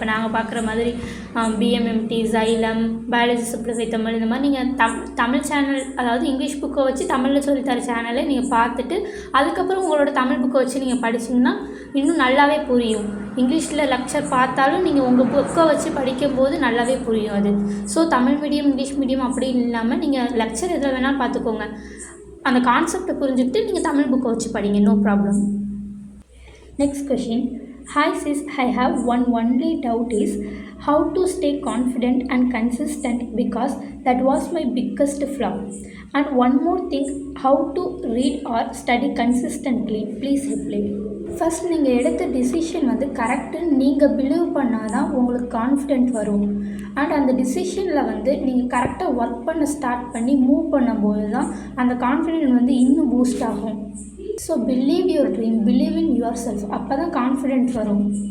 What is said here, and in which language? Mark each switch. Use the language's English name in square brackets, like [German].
[Tamil] இப்போ நாங்கள் பார்க்குற மாதிரி பிஎம்எம்டி, ஜைலம், பயாலஜி சிம்பிளிஃபை தமிழ், இந்த மாதிரி நீங்கள் தமிழ் சேனல், அதாவது இங்கிலீஷ் புக்கை வச்சு தமிழில் சொல்லித்தர சேனலை நீங்கள் பார்த்துட்டு அதுக்கப்புறம் உங்களோட தமிழ் புக்கை வச்சு நீங்கள் படிச்சிங்கன்னா இன்னும் நல்லாவே புரியும். இங்கிலீஷில் லெக்சர் பார்த்தாலும் நீங்கள் உங்கள் புக்கை வச்சு படிக்கும்போது நல்லாவே புரியும் அது. So Tamil medium, English medium அப்படின்னு இல்லாமல் நீங்கள் லெக்சர் எதில் வேணாலும் பார்த்துக்கோங்க. அந்த கான்செப்டை புரிஞ்சுக்கிட்டு நீங்கள் தமிழ் புக்கை வச்சு படிங்க, no problem. [English] Next question, hi sis, I have one only doubt is how to stay confident and consistent because that was my biggest flaw. And one more thing, how to read or study consistently, please help me. [Tamil] First நீங்கள் எடுத்த decision கரெக்டுன்னு நீங்கள் believe பண்ணால் தான் உங்களுக்கு confident வரும். And அந்த டிசிஷனில் நீங்கள் கரெக்டாக ஒர்க் பண்ண ஸ்டார்ட் பண்ணி மூவ் பண்ணும்போது தான் அந்த கான்ஃபிடென்ட் இன்னும் பூஸ்ட் ஆகும். [English] so believe your dream, believe in yourself, [Tamil] அப்போ தான் கான்ஃபிடென்ட் வரும்.